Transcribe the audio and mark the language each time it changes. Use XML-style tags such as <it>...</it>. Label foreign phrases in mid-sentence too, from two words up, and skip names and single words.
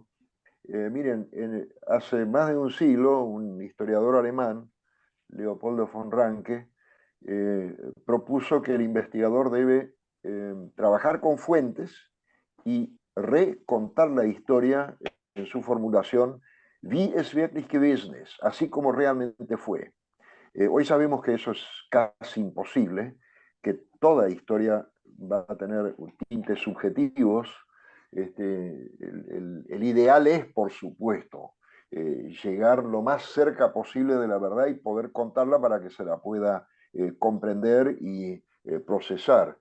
<es>Miren, hace más de un siglo, un historiador alemán, Leopoldo von Ranke, propuso que el investigador debe trabajar con fuentes y recontar la historia en su formulación,</es> <de>wie es wirklich gewesen ist,</de> <es>así como realmente fue. Hoy sabemos que eso es casi imposible, que toda historia va a tener tintes subjetivos. El ideal es, por supuesto, llegar lo más cerca posible de la verdad y poder contarla para que se la pueda comprender y procesar.</es>